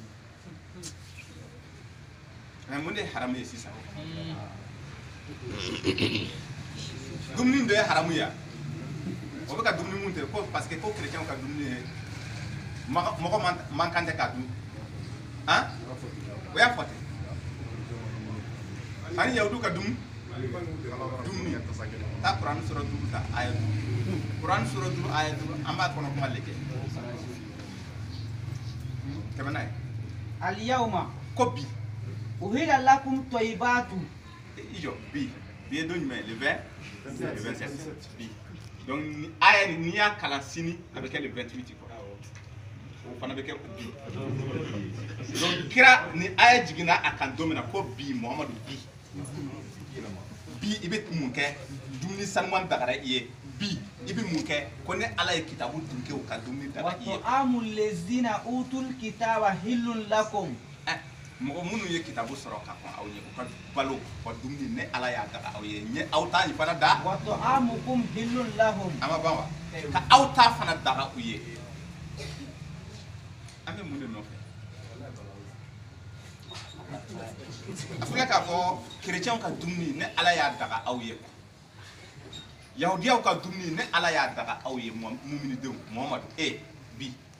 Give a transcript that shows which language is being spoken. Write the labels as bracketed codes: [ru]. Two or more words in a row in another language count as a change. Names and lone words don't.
[bm] mais mun de ye haramu ye sisan dumuni dɔ ye haramu ye o bɛ ka dumuni mun tɛ ko [fr] parce que [bm] ko chrétien ka dumuni ye mɔgɔ man kan tɛ k'a dun han o y'a fɔ ten ani yahudu ka dumuni taa Kuran sura 5 ta ayat 5 Kuran sura 5 ayat 5 an b'a kɔnɔ kuma lajɛ kɛmɛ n'a ye [ar] اليوم [bm] ko bi [ar] أحل لكم الطيبات [bm] i jɔ bi ye don jumɛn le 20 le 27 bi donc aya n'i y'a kalan sini a bɛ kɛ le 28 quoi o fana bɛ kɛ ko bi donc kira ni aya jiginna a kan don min na ko bi Muhamadu bi i bɛ mun kɛ dumuni sanuman dagara i ye bi i bɛ mun kɛ ko ne Ala ye kitabu dun kɛ o ka dumuni daga i ye [ar] وطعام الذين أوتوا الكتاب حل لكم [bm] mɔgɔ minnu ye kitabu sɔrɔ ka kɔn aw ye u ka balo ka dumuni ne Ala y'a daga aw ye ɲɛ aw t'a fana da [ar] وطعامكم حل لهم [bm] a ma ban wa ka aw t'a fana daga u ye an bɛ mun de nɔfɛ a filɛ k'a fɔ chrétiens ka dumuni ne Ala y'a daga aw ye yahudiyaw ka dumuni ne Ala y'a daga aw ye muminidenw Muhamadu bi